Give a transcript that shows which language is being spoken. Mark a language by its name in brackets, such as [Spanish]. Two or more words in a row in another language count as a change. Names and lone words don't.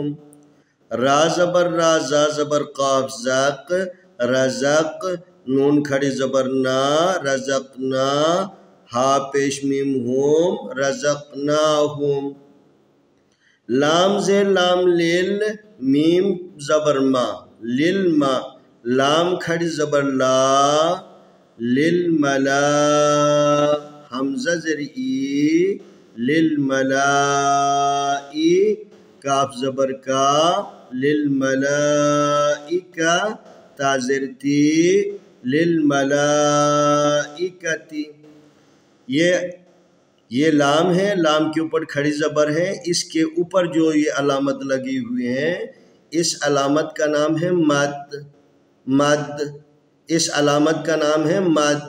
[Urdu] را زبر را، زا زبر قاف، زق، رزق. نون کھڑی زبر نا، رزقنا. ہا پیش میم ہوم، رزقناہم. لام زیر لام لیل، میم زبر ما، لیل ما. لام کھڑی زبر لا، للملا. حمزہ زیر ای، للملائی. کاف زبر کا، للملائکہ. تا زیر تی، للملائکتی. یہ لام ہے، لام کے اوپر کھڑی زبر ہے. اس کے اوپر جو یہ علامت لگی ہوئی ہے، اس علامت کا نام ہے مد. مد، اس علامت کا نام ہے مد.